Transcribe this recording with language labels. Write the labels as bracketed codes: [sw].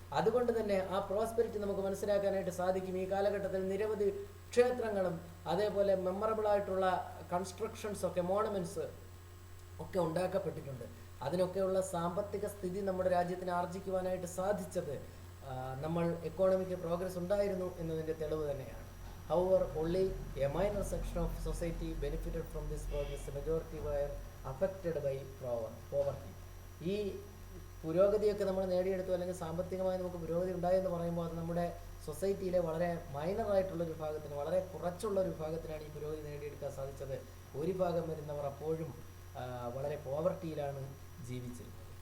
[ml] അതുകൊണ്ട് തന്നെ ആ പ്രോസ്പെരിറ്റി നമുക്ക് മനസ്സിലാക്കാനായിട്ട് സാധിക്കും. ഈ കാലഘട്ടത്തിൽ നിരവധി ക്ഷേത്രങ്ങളും അതേപോലെ മെമ്മറബിൾ ആയിട്ടുള്ള കൺസ്ട്രക്ഷൻസ് ഒക്കെ മോണമെന്റ്സ് ഒക്കെ ഉണ്ടാക്കപ്പെട്ടിട്ടുണ്ട്. അതിനൊക്കെയുള്ള സാമ്പത്തിക സ്ഥിതി നമ്മുടെ രാജ്യത്തിന് ആർജിക്കുവാനായിട്ട് സാധിച്ചത് നമ്മൾ എക്കോണമിക് പ്രോഗ്രസ് ഉണ്ടായിരുന്നു എന്നതിൻ്റെ തെളിവ് തന്നെയാണ്. [en] However, only a minor section of society benefited from this progress. The majority were affected by poverty. [ml] ഈ പുരോഗതിയൊക്കെ നമ്മൾ നേടിയെടുത്തു അല്ലെങ്കിൽ സാമ്പത്തികമായി നമുക്ക് പുരോഗതി ഉണ്ടായെന്ന് പറയുമ്പോൾ അത് നമ്മുടെ സൊസൈറ്റിയിലെ വളരെ മൈനറായിട്ടുള്ളൊരു വിഭാഗത്തിന്, വളരെ കുറച്ചുള്ളൊരു വിഭാഗത്തിനാണ് ഈ പുരോഗതി നേടിയെടുക്കാൻ സാധിച്ചത്. ഭൂരിഭാഗം വരുന്നവർ അപ്പോഴും വളരെ പോവർട്ടിയിലാണ് ജീവിച്ചിരുന്നത്.